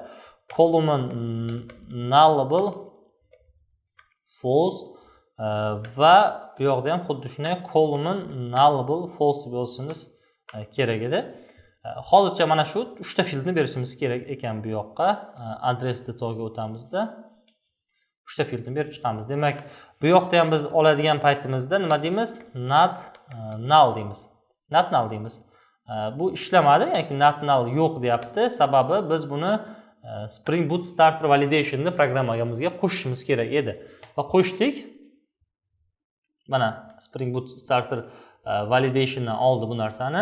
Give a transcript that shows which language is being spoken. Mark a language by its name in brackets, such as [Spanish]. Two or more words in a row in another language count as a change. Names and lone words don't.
[English] Column nullable false [Uzbek] va bu yoqda ham xuddi shunday [English] column nullable false [Uzbek] deb yozishimiz kerak edi. Hozircha mana shu 3 ta fieldni berishimiz kerak ekan bu yoqqa. Adres dataga o'tamizda 3 ta fieldni berib chiqamiz. Demak, bu yoqda ham biz oladigan paytimizda nima deymiz? [English] Not null deymiz. Not null deymiz. [Uzbek] Bu ishlamadi, ya'ni [English] not null [Uzbek] yo'q deyapti. Sababi biz buni Spring Boot Starter Validation'ni programmamizga qo'shishimiz kerak edi. Va qo'shdik. Mana Spring Boot Starter Validation'dan oldi bu narsani.